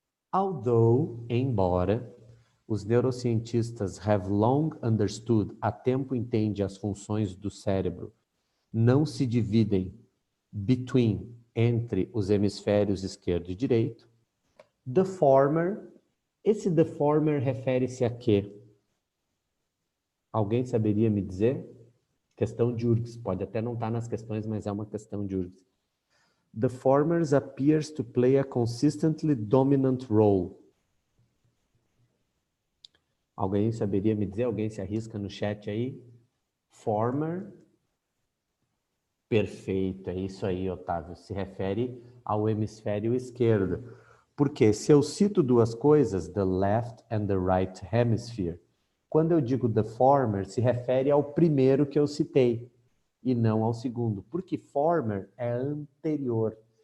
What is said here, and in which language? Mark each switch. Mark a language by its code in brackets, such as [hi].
[pt] Although, embora, os neurocientistas [en] have long understood, [pt] há tempo entende as funções do cérebro, não se dividem between, entre os hemisférios esquerdo e direito. The former, esse the former refere-se a quê? Alguém saberia me dizer? Questão de URGS, pode até não estar nas questões, mas é uma questão de URGS. [en] The former appears to play a consistently dominant role. [pt] Alguém saberia me dizer? Alguém se arrisca no chat aí? Former. Perfeito, é isso aí, Otávio. Se refere ao hemisfério esquerdo. Porque se eu cito duas coisas, [en] the left and the right hemisphere, [pt] quando eu digo the former, se refere ao primeiro que eu citei e não ao segundo, porque former é anterior.